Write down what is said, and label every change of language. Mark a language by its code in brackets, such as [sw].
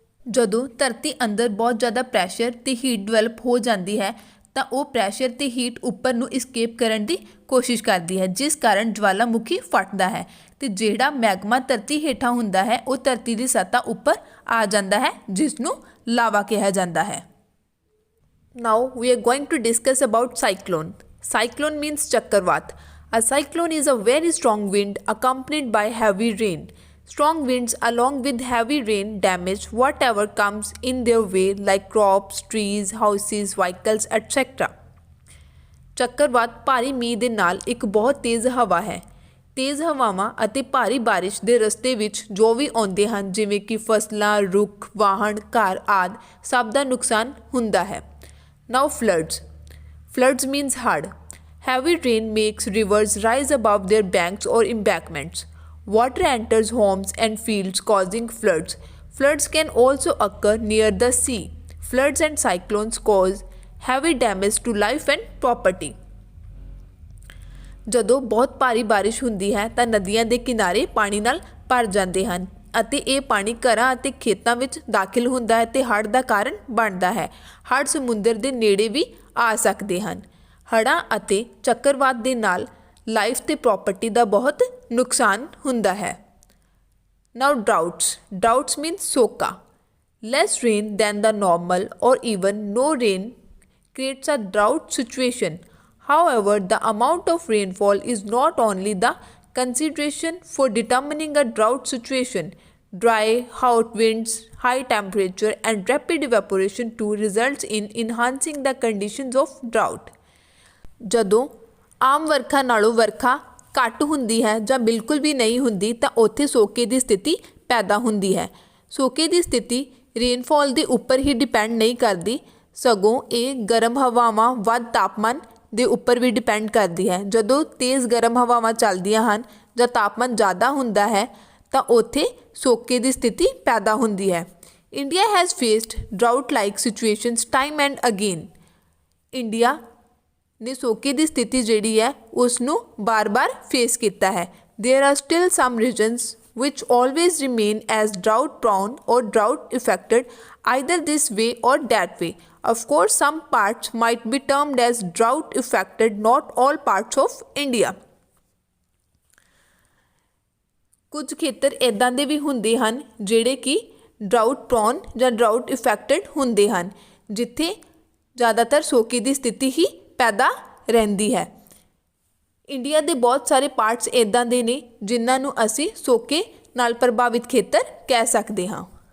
[pa] ਜਦੋਂ ਧਰਤੀ ਅੰਦਰ ਬਹੁਤ ਜ਼ਿਆਦਾ ਪ੍ਰੈਸ਼ਰ ਤੇ ਹੀਟ ਡਿਵੈਲਪ ਹੋ ਜਾਂਦੀ ਹੈ ਤਾਂ ਉਹ ਪ੍ਰੈਸ਼ਰ ਤੇ ਹੀਟ ਉੱਪਰ ਨੂੰ ਇਸਕੇਪ ਕਰਨ ਦੀ ਕੋਸ਼ਿਸ਼ ਕਰਦੀ ਹੈ, ਜਿਸ ਕਾਰਨ ਜਵਾਲਾਮੁਖੀ ਫਟਦਾ ਹੈ ਤੇ ਜਿਹੜਾ ਮੈਗਮਾ ਧਰਤੀ ਹੇਠਾਂ ਹੁੰਦਾ ਹੈ ਉਹ ਧਰਤੀ ਦੀ ਸਤ੍ਹਾ ਉੱਪਰ ਆ ਜਾਂਦਾ ਹੈ, ਜਿਸ ਨੂੰ ਲਾਵਾ ਕਿਹਾ ਜਾਂਦਾ ਹੈ। [en] Now we are going to discuss about cyclone. Cyclone means chakravat. A cyclone is a very strong wind accompanied by heavy rain. Strong winds along with heavy rain damage whatever comes in their way like crops, trees, houses, vehicles, etc. [pa] ਚੱਕਰਵਾਤ ਭਾਰੀ ਮੀਂਹ ਦੇ ਨਾਲ ਇੱਕ ਬਹੁਤ ਤੇਜ਼ ਹਵਾ ਹੈ। ਤੇਜ਼ ਹਵਾਵਾਂ ਅਤੇ ਭਾਰੀ ਬਾਰਿਸ਼ ਦੇ ਰਸਤੇ ਵਿੱਚ ਜੋ ਵੀ ਆਉਂਦੇ ਹਨ, ਜਿਵੇਂ ਕਿ ਫਸਲਾਂ, ਰੁੱਖ, ਵਾਹਨ, ਘਰ ਆਦਿ, ਸਭ ਦਾ ਨੁਕਸਾਨ ਹੁੰਦਾ ਹੈ। [en] Now floods. Floods means hard. Heavy rain makes rivers rise above their banks or embankments. Water enters homes and fields causing floods. Floods can also occur near the sea. Floods and cyclones cause heavy damage to life and property. [pa] ਜਦੋਂ ਬਹੁਤ ਭਾਰੀ ਬਾਰਿਸ਼ ਹੁੰਦੀ ਹੈ ਤਾਂ ਨਦੀਆਂ ਦੇ ਕਿਨਾਰੇ ਪਾਣੀ ਨਾਲ ਭਰ ਜਾਂਦੇ ਹਨ ਅਤੇ ਇਹ ਪਾਣੀ ਘਰਾਂ ਅਤੇ ਖੇਤਾਂ ਵਿੱਚ ਦਾਖਲ ਹੁੰਦਾ ਹੈ ਤੇ ਹੜ੍ਹ ਦਾ ਕਾਰਨ ਬਣਦਾ ਹੈ। ਹੜ੍ਹ ਸਮੁੰਦਰ ਦੇ ਨੇੜੇ ਵੀ ਆ ਸਕਦੇ ਹਨ। ਹੜ੍ਹਾਂ ਅਤੇ ਚੱਕਰਵਾਤ ਦੇ ਨਾਲ ਲਾਈਫ ਤੇ ਪ੍ਰੋਪਰਟੀ ਦਾ ਬਹੁਤ ਨੁਕਸਾਨ ਹੁੰਦਾ ਹੈ। [en] Now droughts. Droughts means soka. Less rain than the normal or even no rain creates a drought situation. However, the amount of rainfall is not only the consideration for determining a drought situation. Dry, hot winds, high temperature and rapid evaporation too results in enhancing the conditions of drought. [pa] ਜਦੋਂ ਆਮ ਵਰਖਾ ਨਾਲੋਂ ਵਰਖਾ ਘੱਟ ਹੁੰਦੀ ਹੈ ਜਾਂ ਬਿਲਕੁਲ ਵੀ ਨਹੀਂ ਹੁੰਦੀ ਤਾਂ ਉੱਥੇ ਸੋਕੇ ਦੀ ਸਥਿਤੀ ਪੈਦਾ ਹੁੰਦੀ ਹੈ। ਸੋਕੇ ਦੀ ਸਥਿਤੀ ਰੇਨਫਾਲ ਦੇ ਉੱਪਰ ਹੀ ਡਿਪੈਂਡ ਨਹੀਂ ਕਰਦੀ, ਸਗੋਂ ਇਹ ਗਰਮ ਹਵਾਵਾਂ ਵੱਧ ਤਾਪਮਾਨ ਦੇ ਉੱਪਰ ਵੀ ਡਿਪੈਂਡ ਕਰਦੀ ਹੈ। ਜਦੋਂ ਤੇਜ਼ ਗਰਮ ਹਵਾਵਾਂ ਚੱਲਦੀਆਂ ਹਨ ਜਾਂ ਤਾਪਮਾਨ ਜ਼ਿਆਦਾ ਹੁੰਦਾ ਹੈ ਤਾਂ ਉੱਥੇ ਸੋਕੇ ਦੀ ਸਥਿਤੀ ਪੈਦਾ ਹੁੰਦੀ ਹੈ। [en] India has faced drought like situations time and again. [pa] India ਨੇ ਸੋਕੇ ਦੀ ਸਥਿਤੀ ਜਿਹੜੀ ਹੈ ਉਸ ਨੂੰ ਬਾਰ-ਬਾਰ ਫੇਸ ਕੀਤਾ ਹੈ। [en] There are still some regions which always remain as drought prone or drought affected either this way or that way. Of course, some parts might be termed as drought affected, not all parts of India. [pa] ਕੁਝ ਖੇਤਰ ਇੱਦਾਂ ਦੇ ਵੀ ਹੁੰਦੇ ਹਨ ਜਿਹੜੇ ਕਿ drought prone ਜਾਂ drought affected ਹੁੰਦੇ ਹਨ, ਜਿੱਥੇ ਜ਼ਿਆਦਾਤਰ ਸੋਕੇ ਦੀ ਸਥਿਤੀ ਹੀ ਪੈਦਾ ਰਹਿੰਦੀ ਹੈ। ਇੰਡੀਆ ਦੇ ਬਹੁਤ ਸਾਰੇ ਪਾਰਟਸ ਇੱਦਾਂ ਦੇ ਨੇ ਜਿਨ੍ਹਾਂ ਨੂੰ ਅਸੀਂ ਸੋਕੇ ਨਾਲ ਪ੍ਰਭਾਵਿਤ ਖੇਤਰ ਕਹਿ ਸਕਦੇ ਹਾਂ।